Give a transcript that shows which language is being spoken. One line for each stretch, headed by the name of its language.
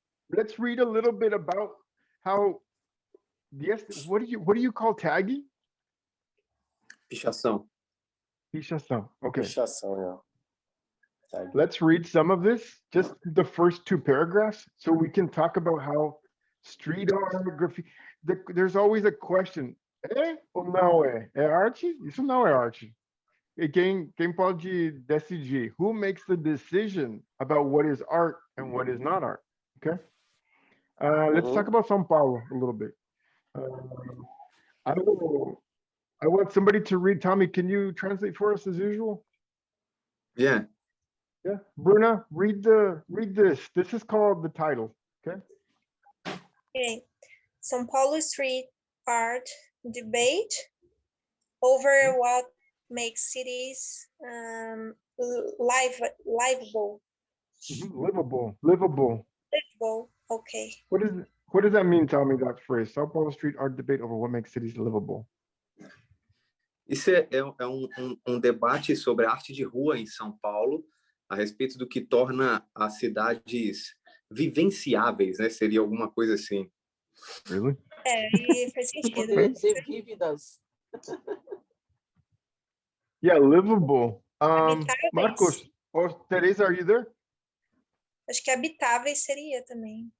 English: Let's read a little bit about how. Yes, what do you call tagging?
Portuguese: Pichação. Pichação. Okay.
English: Pichação, yeah. Tagging. Let's read some of this, just the first two paragraphs, so we can talk about how street art, graffiti. There's always a question:
Portuguese: é ou não é? É arte? Isso não é arte. E quem pode decidir?
English: Who makes the decision about what is art and what is not art? Okay. Let's talk about São Paulo a little bit. I want somebody to read. Tommy, can you translate for us as usual? Yeah. Yeah, Bruna, read this. This is called the title. Okay. Okay. São Paulo street art debate over what makes cities livable. Livable. Okay. What does that mean, Tommy, that phrase? São Paulo street art debate over what makes cities livable.
Portuguese: Isso é um debate sobre a arte de rua em São Paulo, a respeito do que torna as cidades vivenciáveis, né? Seria alguma coisa assim.
English: Really?
Portuguese: E faz sentido. Poderia dizer vívidas.
English: Yeah, livable.
Portuguese: Habitáveis.
English: Marcos or Teresa, are you there?
Portuguese: Acho que habitáveis seria também.